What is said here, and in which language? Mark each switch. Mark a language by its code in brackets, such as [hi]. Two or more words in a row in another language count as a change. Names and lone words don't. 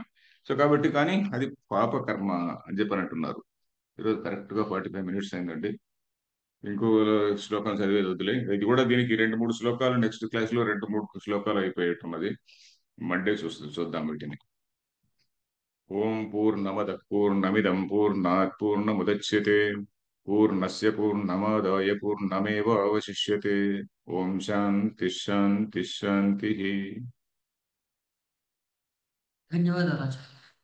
[te] సో కాబట్టి కానీ అది పాప కర్మ అని చెప్పని అంటున్నారు. ఈరోజు కరెక్ట్ గా 45 minutes అయిందండి. ఇంకో శ్లోకం చదివేది వదిలే. ఇది కూడా దీనికి 2-3 శ్లోకాలు, [en] next class [te] లో 2-3 శ్లోకాలు అయిపోయేట్టున్నది. మండే చూద్దాం వీటిని. [sa] ఓం పూర్ణమద పూర్ణమిదం పూర్ణాత్ పూర్ణముదచ్యతే పూర్ణస్య పూర్ణమాదాయ పూర్ణమేవ అవశిష్యతే. ఓం శాంతి శాంతి శాంతి. [te] ధన్యవాదాలు ఆచార్య.